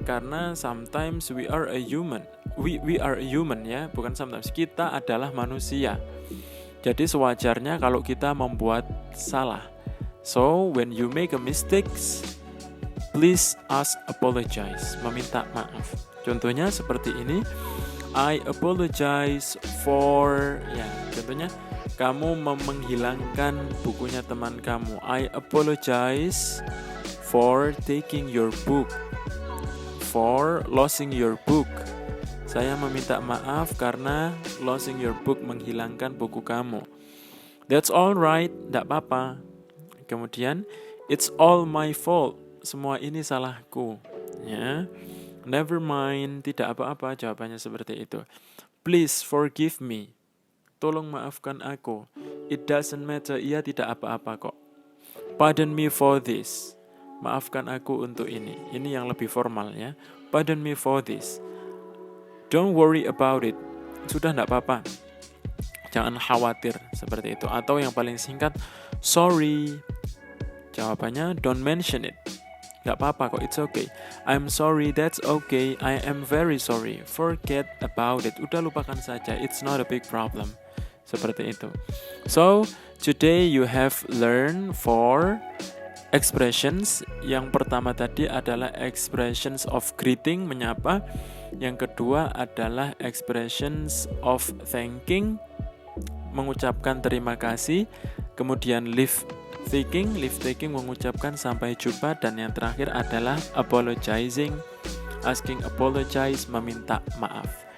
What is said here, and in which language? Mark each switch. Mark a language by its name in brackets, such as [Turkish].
[English] Karena sometimes we are a human. We are a human, ya, [Indonesian] bukan [English] sometimes. [Indonesian] Kita adalah manusia. Jadi sewajarnya kalau kita membuat salah. [English] So, when you make a mistakes, please ask apologize, [Indonesian] meminta maaf. Contohnya seperti ini, [English] I apologize for, [Indonesian] ya, contohnya kamu menghilangkan bukunya teman kamu. [English] I apologize for taking your book, for losing your book. [Indonesian] Saya meminta maaf karena [English] losing your book, [Indonesian] menghilangkan buku kamu. [English] That's all right, [Indonesian] tidak apa-apa. [English] Kemudian, it's all my fault. [Indonesian] Semua ini salahku, ya. [English] Never mind, [Indonesian] tidak apa-apa, jawabannya seperti itu. [English] Please forgive me. [Indonesian] Tolong maafkan aku. [English] It doesn't matter, [Indonesian] ia tidak apa-apa kok. [English] Pardon me for this. [Indonesian] Maafkan aku untuk ini. Ini yang lebih formal ya. [English] Pardon me for this. Don't worry about it. [Indonesian] Sudah tidak apa-apa. Jangan khawatir, seperti itu. Atau yang paling singkat, sorry. [English] Jawabannya don't mention it. [Indonesian] Gak apa-apa kok, [English] it's okay. I'm sorry, that's okay. I am very sorry. Forget about it. [Indonesian] Udah lupakan saja. [English] It's not a big problem. [Indonesian] Seperti itu. [English] So, today you have learned 4 expressions. [Indonesian] Yang pertama tadi adalah [English] expressions of greeting, [Indonesian] menyapa. Yang kedua adalah [English] expressions of thanking, [Indonesian] mengucapkan terima kasih. Kemudian [English] leave taking [Indonesian] mengucapkan sampai jumpa, dan yang terakhir adalah apologizing, [English] asking apologize, [Indonesian] meminta maaf.